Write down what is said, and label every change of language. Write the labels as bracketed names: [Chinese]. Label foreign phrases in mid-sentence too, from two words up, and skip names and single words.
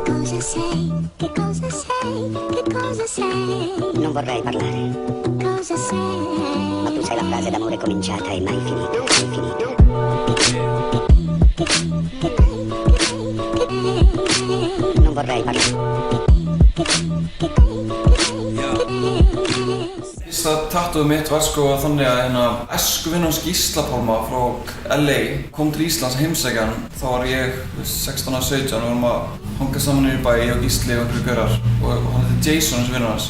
[Italian] Non vorrei parlare. Cosa sei? Ma tu sei la frase d'amore cominciata e mai finita. Mai finita. Non vorrei parlare. [Icelandic] Fyrsta tattooið mitt var sko þannig að æskuvinn hans Gísla Pálma frá LA kom til Íslands að heimsækja hann. Þá var ég 16 og 17 og við vorum að hanga saman í bæ, ég og Gísli og einhverju gaurar og hann heitir Jason, þessi vinnur hans.